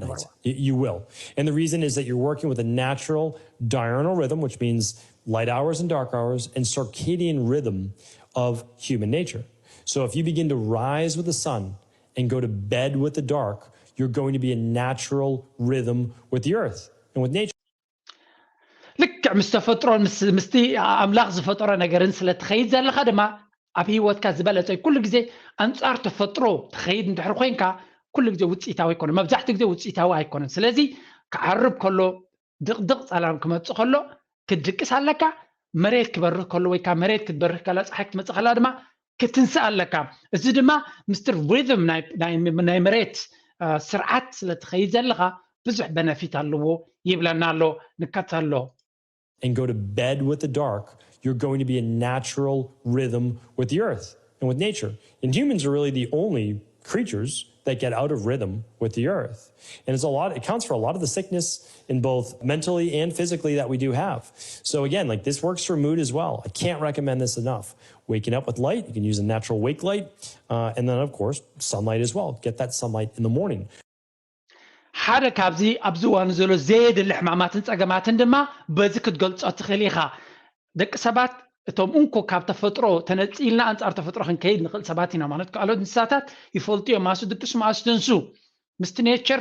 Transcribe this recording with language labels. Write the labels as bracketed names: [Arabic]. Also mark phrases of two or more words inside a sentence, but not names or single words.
[English] you will and the reason is that you're working with a natural diurnal rhythm which means light hours and dark hours and circadian rhythm of human nature so if you begin to rise with the sun and go to bed with the dark you're going to be a natural rhythm with the earth and with nature [Tigrinya] ልክ ምስ ተፈጥሮ ምስቲ ኣምላኽ ዝፈጠሮ ነገርን ስለ ትኸይድ ዘለኻ ድማ ኣብ ሂወትካ ዝበለፀ ኩሉ ግዜ ኣንጻር ተፈጥሮ ትኸይድ እንድሕር ኮይንካ ኩሉ ግዜ ውፅኢታዊ ኣይኮነን መብዛሕትኡ ግዜ ውፅኢታዊ ኣይኮነን ስለዚ ክዓርብ ከሎ ድቕድቕ ጸላም ክመጽእ ከሎ ክድቅስ ኣለካ መሬት ክበርህ ከሎ ወይ ካ መሬት ክትበርህ ከላ ፀሓይ ክትመጽእ ከላ ድማ ክትንስእ ኣለካ እዚ ድማ ምስተር ሪዝም ናይ መሬት ስርዓት ስለ ትኸይድ ዘለኻ ብዙሕ በነፊት ኣለዎ ይብለና ኣሎ ንከተሎ [English] and go to bed with the dark you're going to be a natural rhythm with the earth and with nature and humans are really the only creatures that get out of rhythm with the earth and it counts for a lot of the sickness in both mentally and physically that we do have so again like this works for mood as well I can't recommend this enough waking up with light you can use a natural wake light and then of course sunlight as well get that sunlight in the morning [Tigrinya] ሓደ ካብዚ ኣብዚ ዋን ዘሎ ዘየድሊ ሕማማትን ፀገማትን ድማ በዚ ክትገልጾ ትኽእል ኢኻ ደቂ ሰባት እቶም እንኮ ካብ ተፈጥሮ ተነፂልና አንጻር ተፈጥሮ ክንከይድ ንኽእል ሰባት ኢና ማለት ካልኦት እንስሳታት ይፈልጡ እዮም ማሱ ድቅሱ ማሱ ትንሱ ምስቲ ኔቸር